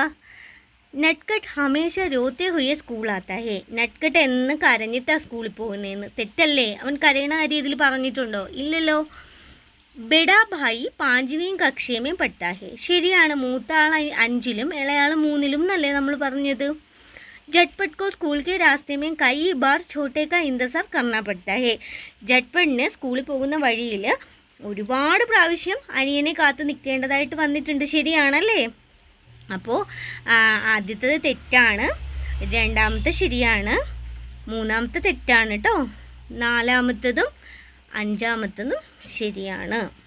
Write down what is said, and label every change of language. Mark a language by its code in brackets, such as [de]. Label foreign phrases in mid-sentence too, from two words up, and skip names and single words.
[hi] नटखट हमेशा रोते हुए स्कूल आता है. [ml] നട്ട്കട്ട് എന്ന് കരഞ്ഞിട്ടാണ് സ്കൂളിൽ പോകുന്നതെന്ന്. തെറ്റല്ലേ. അവൻ കരയണ കാര്യം ഇതിൽ പറഞ്ഞിട്ടുണ്ടോ? [hi] ഇല്ലല്ലോ. बड़ा भाई 5वीं कक्षा में पढ़ता है. [ml] ശരിയാണ്, മൂത്ത ആൾ 5ലും ഇളയാൾ 3ലും എന്നല്ലേ നമ്മൾ പറഞ്ഞത്. [hi] झटपट को स्कूल के रास्ते में कई बार छोटे का इंतजार करना पड़ता है. [ml] झटपटिന് സ്കൂളിൽ പോകുന്ന വഴിയിൽ ഒരുപാട് പ്രാവശ്യം അനിയനെ കാത്തു നിൽക്കേണ്ടതായിട്ട് വന്നിട്ടുണ്ട്. ശരിയാണല്ലേ. അപ്പോൾ ആദ്യത്തത് തെറ്റാണ്, രണ്ടാമത്തെ ശരിയാണ്, മൂന്നാമത്തെ തെറ്റാണ് കേട്ടോ, നാലാമത്തതും അഞ്ചാമത്തതും ശരിയാണ്.